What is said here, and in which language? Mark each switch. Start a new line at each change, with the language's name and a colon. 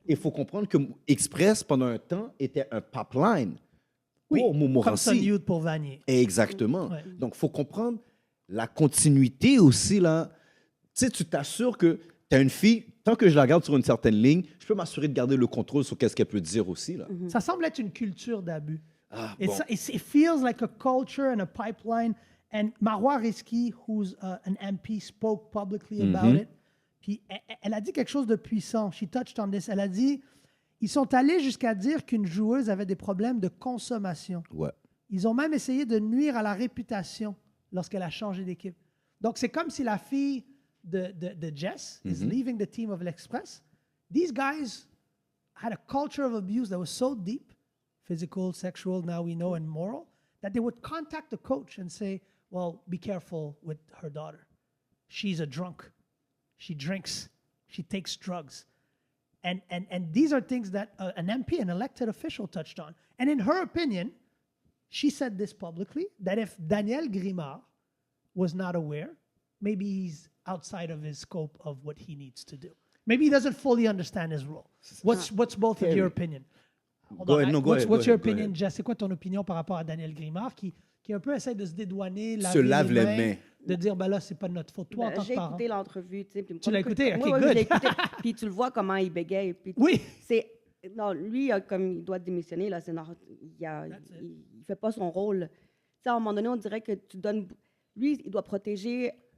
French: Il faut comprendre que Express, pendant un temps, était un pipeline pour Montmorency. Comme Sun Youth pour Vanier. Exactement. Ouais. Donc, il faut comprendre la continuité aussi, là. Tu sais, tu t'assures que tu as une fille, tant que je la garde sur une certaine ligne, je peux m'assurer de garder le contrôle sur qu'est-ce qu'elle peut dire aussi, là. Ça semble être une culture d'abus. Bon.
English: It feels like a culture and a pipeline. And Marois Risky, who's an MP, spoke publicly about it.
French: Puis elle a dit quelque chose de puissant.
English: She touched on this.
French: Elle a dit, ils sont allés jusqu'à dire qu'une joueuse avait des problèmes de consommation. Ouais. Ils ont même essayé de nuire à la réputation lorsqu'elle a changé d'équipe. Donc, c'est comme si la fille de Jess
English: is leaving the team of
French: l'Express.
English: These guys had a culture of abuse that was so deep, physical, sexual, now we know, and moral, that they would contact the coach and say, well, be careful with her daughter. She's a drunk. She drinks. She takes drugs. And these are things that an MP, an elected official, touched on. And in her opinion, she said this publicly, that if Daniel Grimard was not aware, maybe he's outside of his scope of what he needs to do. Maybe he doesn't fully understand his role. What's both of your opinion? What's your opinion, Jess?
French: C'est quoi ton opinion par rapport à Daniel Grimard qui un peu essaie de se dédouaner, se lave les mains, de dire ben là c'est pas de notre faute. Toi, en tant que parent. J'ai écouté l'entrevue, tu sais. Tu l'as écouté, ok, oui,
English: good.
French: Je l'ai écouté, puis tu le vois comment il bégaye. Puis oui. Non, lui, comme il doit démissionner là, il fait pas son rôle. Tu sais, à un moment donné, on dirait que tu donnes. Lui, il doit protéger